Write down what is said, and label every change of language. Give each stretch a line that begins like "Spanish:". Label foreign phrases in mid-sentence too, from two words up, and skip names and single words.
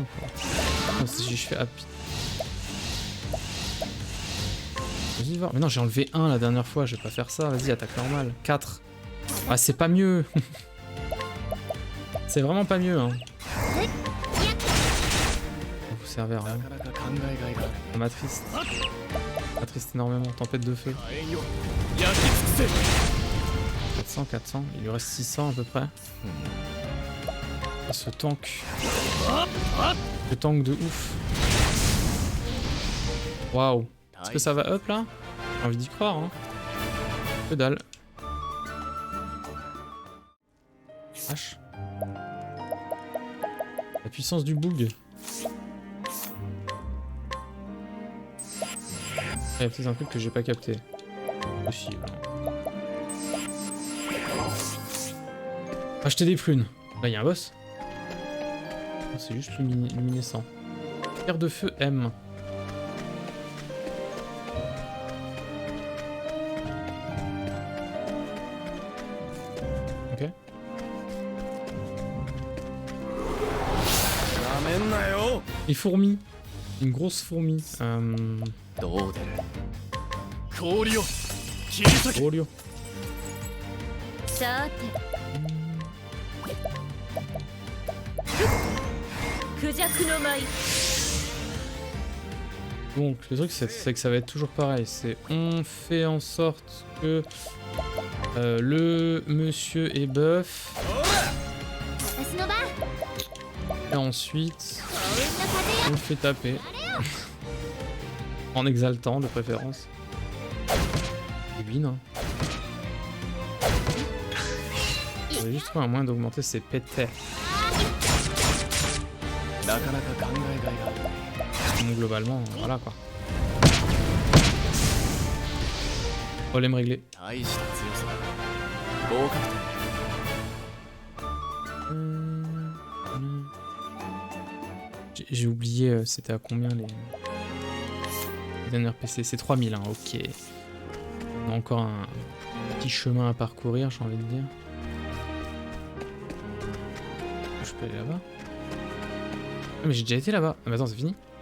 French: Si je fais happy. Vas-y, voir. Mais non, j'ai enlevé 1 la dernière fois, je vais pas faire ça. Vas-y, attaque normale. 4. Ah, c'est pas mieux. C'est vraiment pas mieux, hein. servait à rien.
Japanese: なかなか考えがいがある
French: Ça m'attriste. Ça m'attriste énormément. Tempête de feu.
Japanese: 火炎よ焼き尽くせ
French: 400, 400. Il lui reste 600 à peu près. Et ce tank. Le tank de ouf. Waouh. Est-ce que ça va up là? J'ai envie d'y croire. Hein. Que dalle. H. La puissance du bug. Il y a peut-être un truc que j'ai pas capté. Possible. Acheter des prunes. Là, il y a un boss. C'est juste luminescent. Pierre de feu M. Ok.
Japanese: なめんなよ
French: Les fourmis. Une grosse fourmi.
Japanese: どう出る氷を切り裂け
French: Rolio.
Japanese: さてクジャクの舞
French: Donc, le truc, c'est que ça va être toujours pareil. C'est on fait en sorte que le monsieur est buff.
Japanese: 私の番
French: Et ensuite,
Japanese: 幸運の風よ
French: on le fait taper. En exaltant, de préférence. Et win. Hein. On va juste trouver un moyen d'augmenter ses pétés.
Japanese: なかなか考えがいがある
French: Donc, globalement, voilà quoi. Problème réglé.
Japanese: 大した強さだ合格点
French: J'ai oublié, c'était à combien les derniers PC? C'est 3000, hein, ok. On a encore un petit chemin à parcourir, j'ai envie de dire. Je peux aller là-bas? Ah, mais j'ai déjà été là-bas. Ah, mais attends, c'est fini?